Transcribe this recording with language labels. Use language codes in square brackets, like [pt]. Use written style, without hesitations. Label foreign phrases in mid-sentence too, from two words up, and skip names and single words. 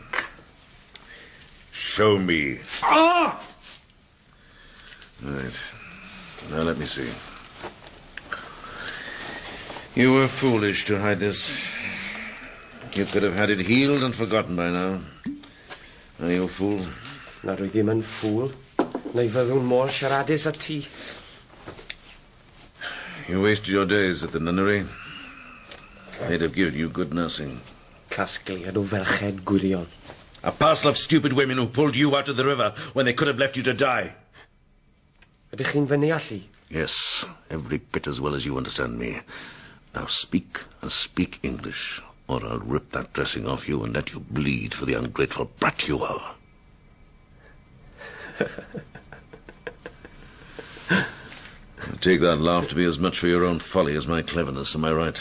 [en] Show me. Ah! Right. Now let me see. You were foolish to hide this. You could have had it healed and forgotten by now. Are you a fool? [cy] Na rwy ddim yn ffŵl. Neu fyddwn mor siaradus a ti. [en] You wasted your days at the nunnery. They'd have given you good nursing. [cy] Casgliad o ferched gwirion. [en] A parcel of stupid women who pulled you out of the river when they could have left you to die. [cy] Ydych chi'n fy neallu? [en] Yes, every bit as well as you understand me. Now speak, and speak English, or I'll rip that dressing off you and let you bleed for the ungrateful brat you are. I take that laugh to be as much for your own folly as my cleverness, am I right?